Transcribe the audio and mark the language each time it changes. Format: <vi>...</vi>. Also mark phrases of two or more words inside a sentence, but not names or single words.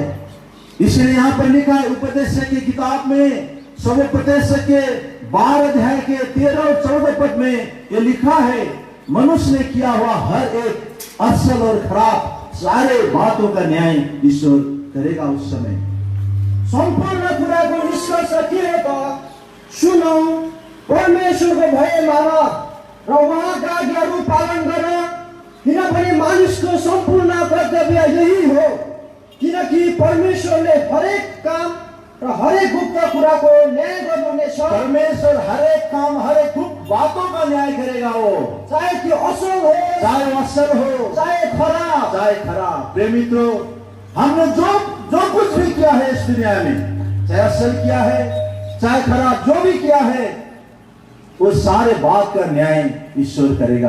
<hi>इसलिए यहां पर लिखा है उपदेश की किताब में, उपदेश के 12 अध्याय के 13 और 14 पद में यह लिखा है, मनुष्य ने किया हुआ हर एक असल और खराब सारे बातों का न्याय ईश्वर करेगा उस समय।</hi> <ne>सम्पूर्ण कुराको निष्कर्ष के हो त सुनौ, परमेश्वरको भय मान र उहाँका आज्ञाहरू पालन गर, किनभने मानिसको सम्पूर्ण कर्तव्य यही हो। किनकि परमेश्वरले हरेक काम र हरेक गुप्त कुराको न्याय गर्नुहुनेछ।</ne> <hi>परमेश्वर हरेक काम हरेक गुप्त बातों का न्याय करेगा। वो</hi> <ne>चाहे त्यो असल हो,</ne> <hi>चाहे असल हो,</hi> <ne>चाहे खराब,</ne> <hi>चाहे खराब। प्रिय मित्रों, हमने जो कुछ भी किया है इस दुनिया में, चाहे असल किया है चाहे खराब, जो भी किया है, वो सारे बात का न्याय ईश्वर करेगा।</hi>